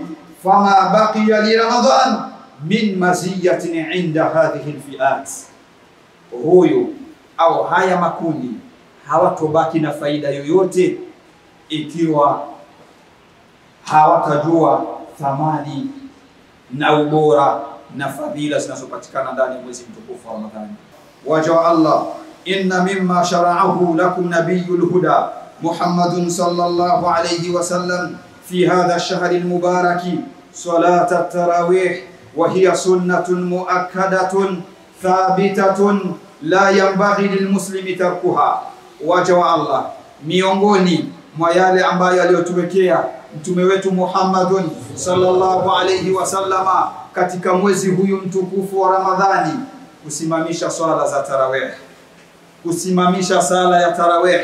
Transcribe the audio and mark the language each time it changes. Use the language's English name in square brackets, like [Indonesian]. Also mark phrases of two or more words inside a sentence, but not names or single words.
[Arabic] فما بقي لرمضان من مزية عند هذه الفئات, [Swahili] huyo au haya makundi hawatobaki na faida yoyote ikiwa hawatajua thamani na ubora na fadhila zinazopatikana ndani ya mwezi mtukufu wa Ramadhani. Waja Allah, [Arabic] إن مما شرعه لكم نبي الهدى محمد صلى الله عليه وسلم في هذا الشهر المبارك صلاة التراويح، وهي سنة مؤكدة ثابتة لا ينبغي للمسلم تركها. [Swahili] Waja Allah, miongoni mwa yale ambayo aliyotuwekea mtume wetu [Arabic] محمد صلى الله عليه وسلم [Swahili] katika mwezi huyu mtukufu wa Ramadhani, kusimamisha swala za tarawih, kusimamisha sala ya tarawih.